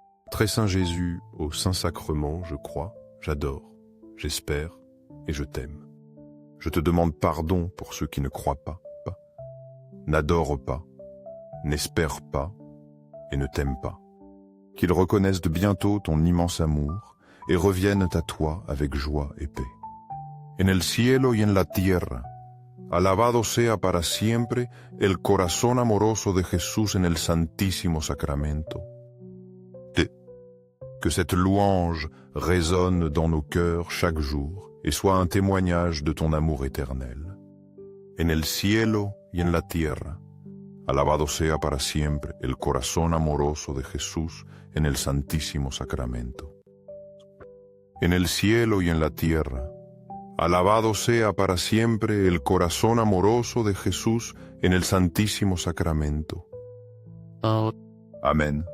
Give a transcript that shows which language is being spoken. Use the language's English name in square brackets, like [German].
[French] Très Saint Jésus, au Saint-Sacrement, je crois, j'adore, j'espère et je t'aime. Je te demande pardon pour ceux qui ne croient pas, n'adorent pas, n'espèrent pas et ne t'aiment pas. Qu'ils reconnaissent bientôt ton immense amour et reviennent à toi avec joie et paix. [Spanish] En el cielo y en la tierra, alabado sea para siempre el corazón amoroso de Jesús en el Santísimo Sacramento. [French] Que cette louange résonne dans nos cœurs chaque jour et soit un témoignage de ton amour éternel. En el cielo y en la tierra, alabado sea para siempre el corazón amoroso de Jesús en el Santísimo Sacramento. En el cielo y en la tierra, alabado sea para siempre el corazón amoroso de Jesús en el Santísimo Sacramento. Amen.